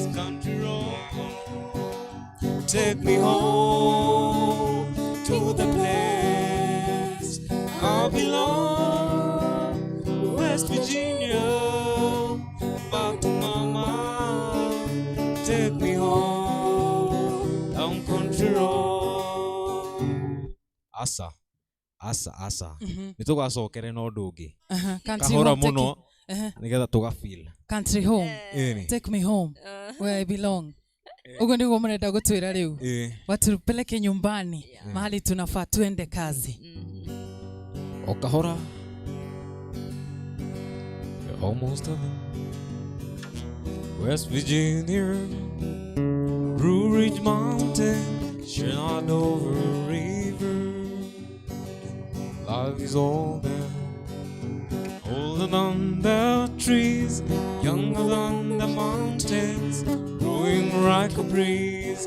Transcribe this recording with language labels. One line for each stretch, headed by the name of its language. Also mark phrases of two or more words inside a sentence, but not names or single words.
English: Country road, take me home to the place I belong. West Virginia, back to mama. Take me home down country road. Asa.
Kikuyu: Nitugacokere no ũndũ ũngĩ. Kahora mũno nigetha tugafeel.
English: Country home. Take me home where I belong.
Swahili: Ugo ndio mnaenda gutwira leo. Watupeleke nyumbani mahali tunafaa tuende kazi.
Kikuyu: Okahora.
English: Almost heaven. West Virginia, Blue Ridge Mountain, shot over a river. Life is all there, older than the trees, younger than the mountains, growing like a breeze.